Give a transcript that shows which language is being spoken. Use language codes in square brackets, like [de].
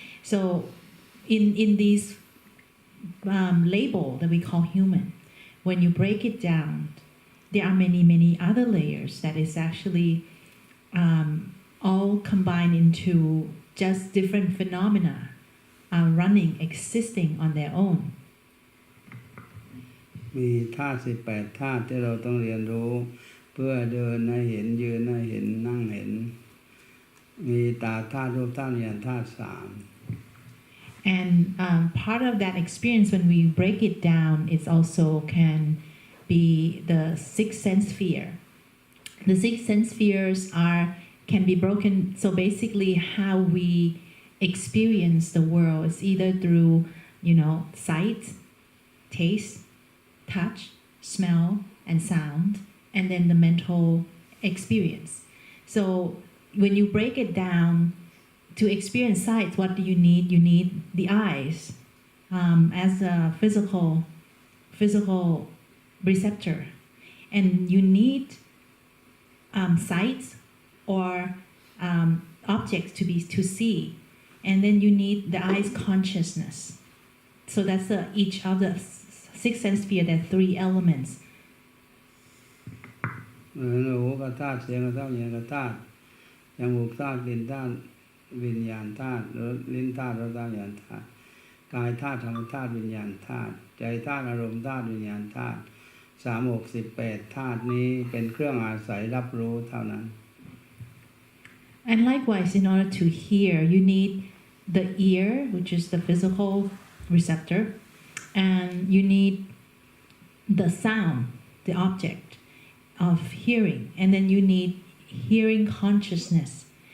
[en] So in these label that we call human, when you break it down, there are many other layers that is actually all combined into just different phenomena running, existing on their own. [th] มีธาตุ18ธาตุที่เราต้องเรียนรู้เพื่อเดินให้เห็นยืนให้เห็นนั่งเห็นมีตาธาตุรูปธาตุวิญญาณธาตุ3 [en] And part of that experience, when we break it down, it also can be the 6 sense sphere. The 6 sense spheres can be broken. So basically, how we experience the world is either through, sight, taste, touch, smell, and sound, and then the mental experience. So when you break it down, to experience sight, what do you need? You need the eyes as a physical receptor, and you need sight or objects to see. and then you need the eyes consciousness. So that's each of the six sense sphere. There are three elements. [th] หูก็ธาตุเสียงก็ธาตุเสียงก็ธาตุจมูกธาตุลิ้นธาตุวิญญาณธาตุลิ้นธาตุรสธาตุวิญญาณธาตุกายธาตุธรรมธาตุวิญญาณธาตุใจธาตุอารมณ์ธาตุวิญญาณธาตุ368ธาตุนี้เป็นเครื่องอาศัยรับรู้เท่านั้น [en] And likewise, in order to hear, you need the ear, which is the physical receptor, and you need the sound, the object of hearing, and then you need hearing consciousness.